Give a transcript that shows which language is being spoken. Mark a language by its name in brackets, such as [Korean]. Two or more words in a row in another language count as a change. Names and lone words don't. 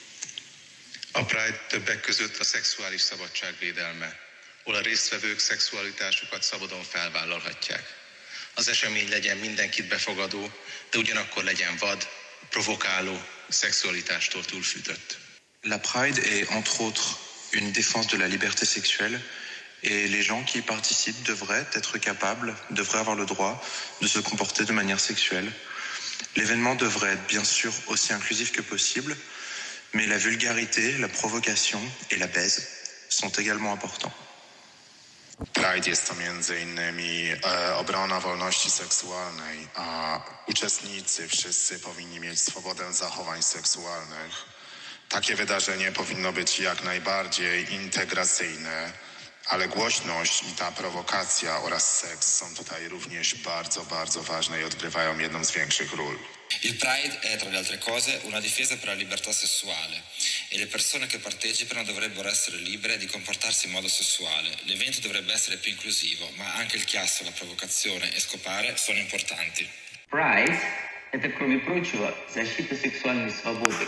[Hungarian] A Pride többek között a szexuális szabadság védelme, ahol a résztvevők szexualitásukat szabadon felvállalhatják. Az esemény legyen mindenkit befogadó, de ugyanakkor legyen vad, provokáló, szexualitástól túlfűtött. [French] La Pride est entre autres une défense de la liberté sexuelle et les gens qui y participent devraient être capables, devraient avoir le droit de se comporter de manière sexuelle. L'événement devrait être bien sûr aussi inclusif que possible, mais la vulgarité, la provocation et la baise sont également importants. [Polish] Pride jest to m.in. obrona wolności seksualnej, a uczestnicy wszyscy powinni mieć swobodę zachowań seksualnych. Takie wydarzenie powinno być jak najbardziej integracyjne, ale głośność i ta prowokacja oraz seks są tutaj również bardzo, bardzo ważne i odgrywają jedną z większych ról. [Italian] Il Pride è, tra le altre cose, una difesa per la libertà sessuale e le persone che partecipano dovrebbero essere libere di comportarsi in modo sessuale. L'evento dovrebbe essere più inclusivo, ma anche il chiasso, la provocazione e scopare sono importanti. [Russian] Pride – это, кроме прочего, защита сексуальной свободы.